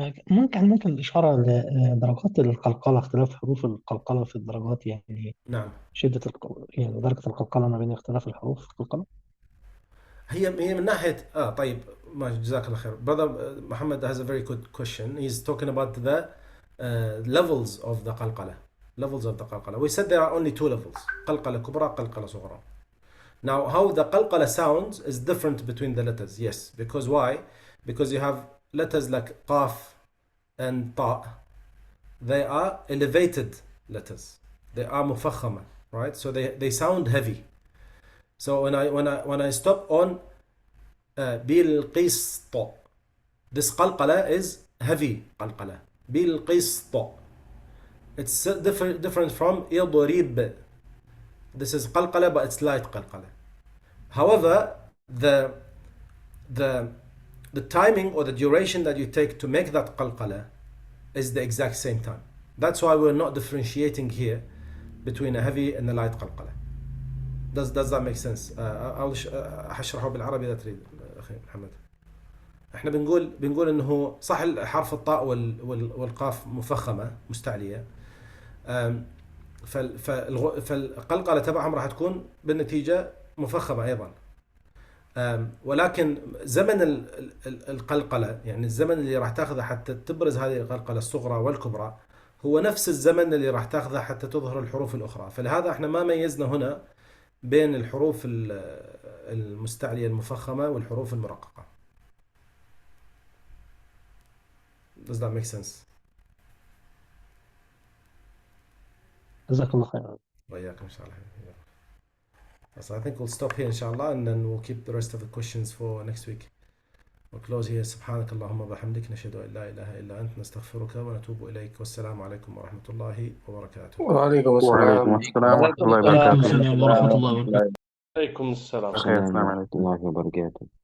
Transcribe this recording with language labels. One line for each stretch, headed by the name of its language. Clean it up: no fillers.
Arabic: ممكن الإشارة لدرجات القلقلة، اختلاف حروف القلقلة في الدرجات، يعني نعم. شدة يعني درجة القلقلة ما بين اختلاف الحروف في القلقلة. هي من ناحية طيب، ما جزاك الله خير.
English: Brother Muhammad has a very good question. He's talking about the levels of the qalqala. Levels of the qalqala. We said there are only 2 levels. qalqala kubra, qalqala sughra. Now, how the qalqala sounds is different between the letters. Yes, because why? Because you have letters like qaf and ta. They are elevated letters. They are mufakhama, right? So they sound heavy. So when I stop on bilqist, this qalqala is heavy qalqala. Bilqist. It's different from idrib. This is qalqala, but it's light qalqala. However, the timing or the duration that you take to make that qalqala is the exact same time. That's why we're not differentiating here between a heavy and a light qalqala. Does that make sense?
Arabic: هشرحه بالعربي إذا تريد أخي محمد. احنا بنقول انه صح حرف الطاء والقاف مفخمة مستعلية، فالقلقلة تبعهم راح تكون بالنتيجة مفخمة أيضا. ولكن زمن القلقلة، يعني الزمن اللي راح تاخذه حتى تبرز هذه القلقلة الصغرى والكبرى هو نفس الزمن اللي راح تاخذه حتى تظهر الحروف الأخرى. فلهذا احنا ما ميزنا هنا بين الحروف المستعلية المفخمة والحروف المرققة.
English: Does that make sense?
Arabic: جزاك الله خير. وإياكم إن شاء الله.
English: So I think we'll stop here inshallah, and then we'll keep the rest of the questions for next week. We'll close here.
Arabic: سبحانك اللهم وبحمدك نشهد أن لا إله إلا أنت نستغفرك ونتوب إليك، والسلام عليكم ورحمة الله وبركاته. وعليكم السلام ورحمة الله وبركاته. ورحمة الله وبركاته. عليكم السلام. السلام عليكم ورحمة الله وبركاته.